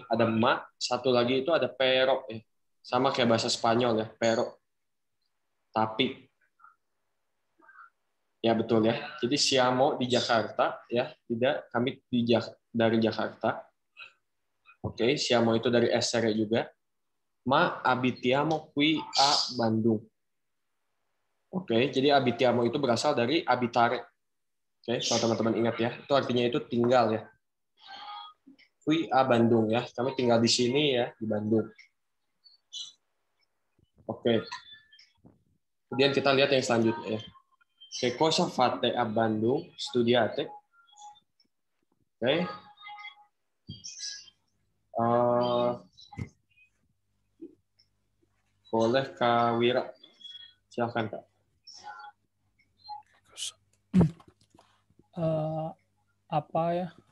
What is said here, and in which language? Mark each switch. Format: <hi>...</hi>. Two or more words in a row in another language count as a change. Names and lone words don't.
<id>Ada ma, satu lagi itu ada pero ya. Sama kayak bahasa Spanyol ya, pero. Tapi. Ya betul ya. Jadi</id> <it>siamo di Jakarta</it> <id>ya, tidak kami dari Jakarta. Oke, siamo itu dari essere juga.</id> <it>Ma abitiamo qui a Bandung.</it> <id>Oke, jadi abitiamo itu berasal dari abitare. Oke, kalau teman-teman ingat ya, itu artinya itu tinggal ya.</id> <it>Fui a Bandung</it> <id>ya, kami tinggal di sini ya, di Bandung. Oke. Kemudian kita lihat yang selanjutnya ya.</id> <it>Che cosa fate a Bandung? Studiate.</it> <id>Oke. Boleh Kak Wira. Silakan Kak. Apa ya?</id>